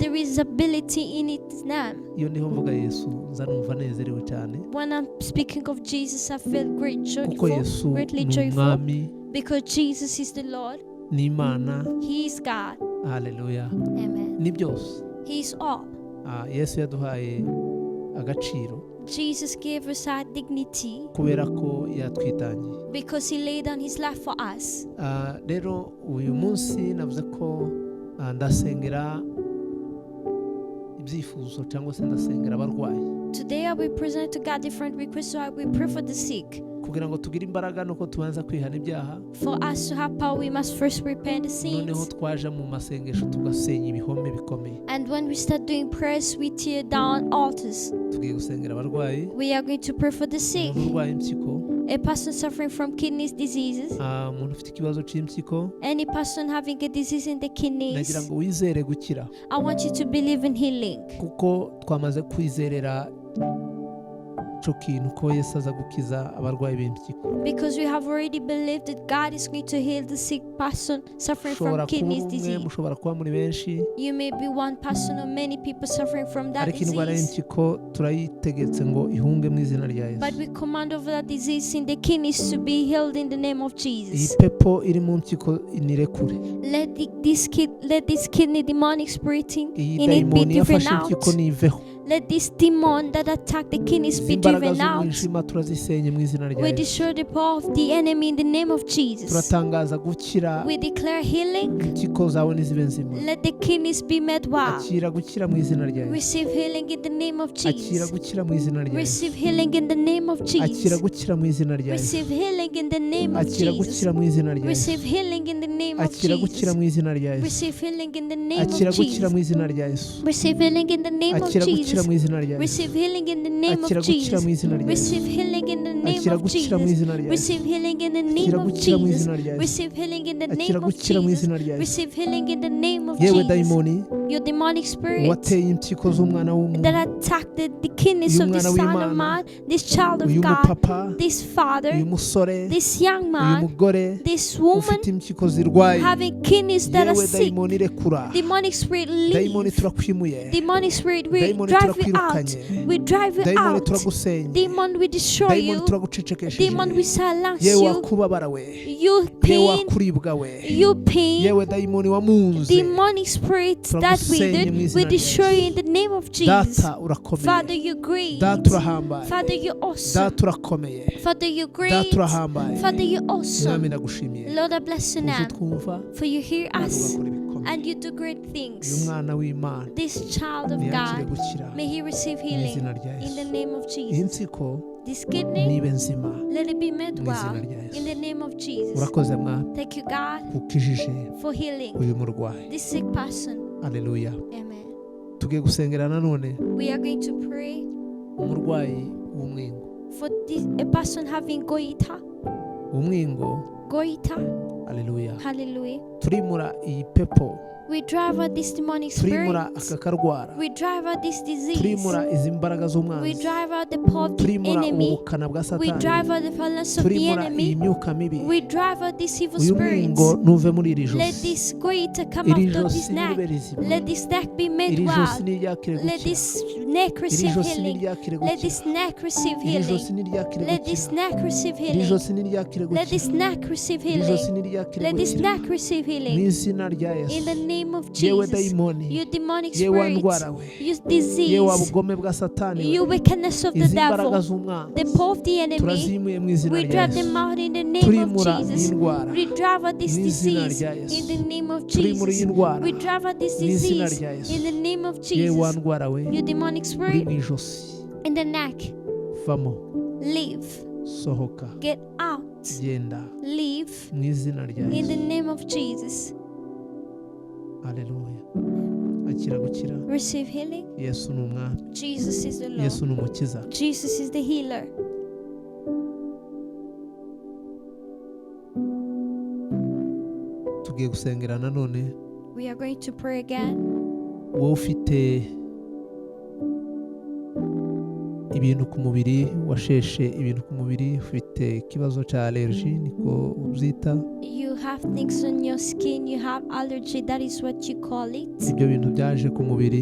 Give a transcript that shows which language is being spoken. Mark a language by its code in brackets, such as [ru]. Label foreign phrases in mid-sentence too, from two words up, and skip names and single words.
[en] There is ability in its name. [rw] Iyo niho mvuga Yesu nza numva nezerewe cyane, [en] When I'm speaking of Jesus, I feel [rw] kuko Yesu [en] greatly [rw] ni [en] joyful, [rw] umwami, [en] because Jesus is the Lord. [rw] ni Imana. [en] He is God. [rw] Haleluya. [en] Amen. [rw] Ni byose. [en] He is all. [rw] Yesu yaduhaye agaciro [en] Jesus gave us our dignity [rw] kubera ko yatwitangiye. [en] because He laid down His life for us. [rw] Rero uyu munsi navuze ko ndasengera ibyifuzo cyangwa se ndasengera abarwayi, [en] Today I will present to God different requests, so I will pray for the sick. [rw] kugira ngo tugire imbaraga nuko tubanza kwihana ibyaha, [en] For us to have power, we must first repent the [rw] noneho [en] sins. [rw] twaje mu masengesho tugasenya ibihome bikomeye. [en] And when we start doing prayers, we tear down altars. [rw] Tugiye gusengera abarwayi, [en] We are going to pray for the sick. [rw] umuntu urwaye impyiko, [en] A person suffering from kidney diseases. [rw] umuntu ufite ikibazo cy'impyiko, [en] Any person having a disease in the kidneys. [rw] nagira ngo wizere gukira, [en] I want you to believe in healing. [rw] kuko twamaze kwizerera ico kintu ko Yesu aza gukiza abarwayi b'impyiko. [en] Because we have already believed that God is going to heal the sick person suffering [rw] Mushobora [en] from [rw] kuba [en] kidney [rw] umwe, [en] disease. [rw] mushobora kuba muri benshi, [en] You may be one person or many people suffering from that [rw] ariko indwara [en] disease. [rw] y'impyiko turayitegetse ngo ihunge mu izina rya Yesu. [en] But we command over that disease in the kidneys to be healed in the name of [rw] Iyi [en] Jesus. [rw] pepo iri mu mpyiko nirekure, [en] Let this kidney demonic spirit [rw] iyi [en] in it be [rw] dayimoni [en] driven [rw] yafashe [en] out. [rw] impyiko niveho. [en] Let this demon that attack the kidneys be [rw] Izi mbaraga [en] driven out. [rw] z'umwijima turazisenye mu izina rya [en] We [rw] Yesu. [en] destroy the power of the enemy in the name of Jesus. [rw] Turatangaza gukira, [en] We declare healing. [rw] impyiko zawe nizibe nzima. [en] Let the kidneys be made well. [rw] Akira gukira mu izina rya Yesu. [en] Receive healing in the name of [rw] Akira [en] Jesus. [rw] gukira mu izina rya Yesu. [en] Receive healing in the name of [rw] Akira [en] Jesus. [rw] gukira mu izina rya Yesu. [en] Receive healing in the name of [rw] Akira [en] Jesus. [rw] gukira mu izina rya Yesu. [en] Receive healing in the name of [rw] Akira gukira [en] Jesus. [rw] mu izina rya Yesu. [en] Receive healing in the name [rw] Akira [en] of [rw] gukira [en] Jesus. [rw] mu izina rya Yesu. [en] Receive healing in the name of [rw] Akira gukira [en] Jesus. [rw] mu izina rya Yesu. [en] Receive healing in the name [rw] Akira [en] of [rw] gukira [en] Jesus. [rw] mu izina rya Yesu. [en] Receive healing in the name [rw] Akira [en] of [rw] gukira mu [en] Jesus. [rw] izina rya Yesu. [en] Receive healing in the name [rw] Akira [en] of [rw] gukira mu [en] Jesus. [rw] izina rya Yesu. [en] Receive healing in the [rw] Akira [en] name of [rw] gukira mu [en] Jesus. [rw] izina rya Yesu. [en] Receive healing in the name of [rw] Yewe [en] Jesus. [rw] dayimoni [en] Your demonic spirit [rw] wateye impyiko z'umwana w'umuntu, [en] that attacked the kidneys of the [rw] Uyu mwana [en] Son of [rw] w'Imana, [en] Man, this child of [rw] uyu [en] God, [rw] mupapa, [en] this father, [rw] uyu musore, [en] this young [rw] uyu [en] man, [rw] mugore [en] this woman [rw] ufite impyiko zirwaye, [en] having kidneys that are [rw] yewe [en] sick. [rw] dayimoni rekura, [en] Demonic spirit [rw] dayimoni [en] leave. [rw] turakwimuye, [en] Demonic spirit, we [rw] Dayimoni [en] drive you out. [rw] turakwirukanye. [en] We drive you [rw] dayimoni [en] out. [rw] turagusenya, [en] Demon, we destroy [rw] dayimoni [en] you. [rw] turagucecekesheje, [en] Demon, we silence [rw] yewe [en] you. [rw] wakubabara we, [en] You [rw] yewe [en] pain, [rw] wakuribwa we, [en] you pain. [rw] yewe dayimoni wamunze, [en] Demonic spirits that we [rw] Turagusenye mu [en] did, [rw] izina [en] we [rw] rya [en] destroy [rw] Yesu. [en] you in the name of Jesus. [rw] data [en] Father, [rw] urakomeye, [en] you great. [rw] data urahambaye, [en] Father, you awesome. [rw] data urakomeye, [en] Father, you [rw] data [en] great. [rw] urahambaye. [en] Father, you [rw] Mwami [en] awesome. [rw] ndagushimiye, [en] Lord, I bless your [rw] uzi [en] name. [rw] twumva [en] For you hear [rw] kandi [en] us [rw] ugakora ibikomeye. [en] and you do great [rw] Uyu [en] things. [rw] mwana w'Imana [en] This child of [rw] ntiyakire [en] God, [rw] gukira [en] may he receive [rw] mu [en] healing [rw] izina rya [en] in the [rw] Yesu. [en] name of [rw] Iyi [en] Jesus. [rw] mpyiko [en] This kidney, [rw] nibe nzima [en] let it be made [rw] mu izina [en] well [rw] rya Yesu. [en] in the name of Jesus. [rw] Urakoze Mwami [en] Thank you, God, [rw] ukijije [en] for healing [rw] uyu murwayi. [en] this sick person. [rw] Aleluya. [en] Amen. [rw] Tugiye gusengera nanone [en] We are going to pray [rw] umurwayi w'umwingo. [en] for a person having goita. [rw] Umwingo, [en] Goita. [rw] aleluya. [en] Hallelujah. [rw] Turimura iyi pepo, [en] We drive out this demonic [rw] turimura [en] spirit. [rw] aka karwara, [en] We drive out this disease. [rw] turimura izi mbaraga [en] We [rw] z'umwanzi, [en] drive out the power of the [rw] turimura [en] enemy. [rw] ubukana bwa [en] We [rw] Satani, [en] drive out the violence of the [rw] turimura iyi [en] enemy. [rw] myuka mibi. [en] We drive out these evil [rw] Uyu [en] spirits. [rw] mwingo nuve muri iri [en] Let [rw] josi, [en] this goita come [rw] iri [en] out of [rw] josi [en] this neck. [rw] niribe rizima, [en] Let this neck be made [rw] iri [en] well. [rw] josi niryakire [en] Let [rw] gukira, [en] this neck [rw] iri [en] receive [rw] josi [en] healing. [rw] niryakire [en] Let [rw] gukira, [en] this neck receive [rw] iri josi [en] healing. [rw] niryakire [en] Let this [rw] gukira, [en] neck receive [rw] iri [en] healing. [rw] josi niryakire [en] Let this [rw] gukira, [en] neck receive [rw] iri josi [en] healing. [rw] niryakire [en] Let this [rw] gukira, [en] neck receive [rw] mu [en] healing. [rw] izina rya [en] In the [rw] Yesu. [en] name of [rw] yewe [en] Jesus. [rw] dayimoni, [en] You demonic [rw] yewe [en] spirits, [rw] ndwara we, [en] you [rw] yewe [en] disease, [rw] wabugome bwa satani [en] you [rw] we, [en] wickedness of the [rw] izi mbaraga [en] devil, [rw] z'umwanzi [en] the power of the enemy. [rw] turazimuye mu izina [en] We [rw] rya [en] drive them [rw] Yesu. [en] out in the name of [rw] Turimura iyi [en] Jesus. [rw] ndwara [en] We drive out this [rw] mu izina [en] disease [rw] rya Yesu. [en] in the name of [rw] Turimura iyi [en] Jesus. [rw] ndwara [en] We drive out this [rw] mu izina [en] disease [rw] rya Yesu. [en] in the name of [rw] yewe [en] Jesus. [rw] ndwara we, [en] You demonic [rw] uri [en] spirit [rw] mu ijosi, [en] in the neck, [rw] vamo, [en] leave, [rw] sohoka, [en] get out, [rw] genda [en] leave [rw] mu izina rya [en] in the [rw] Yesu. [en] name of Jesus. [rw] Haleluya. Akira gukira. [en] Receive healing. [rw] Yesu ni umwami, [en] Jesus is the Lord. [rw] Yesu ni umukiza. [en] Jesus is the healer. [rw] Tugiye gusengera nanone. [en] We are going to pray again. [rw] Wowe ufite ibintu ku mubiri, washeshe ibintu ku mubiri, ufite ikibazo cya allergy niko ubyita. [en] You have things on your skin, you have allergy, that is what you call it. [rw] Ibyo bintu byaje ku mubiri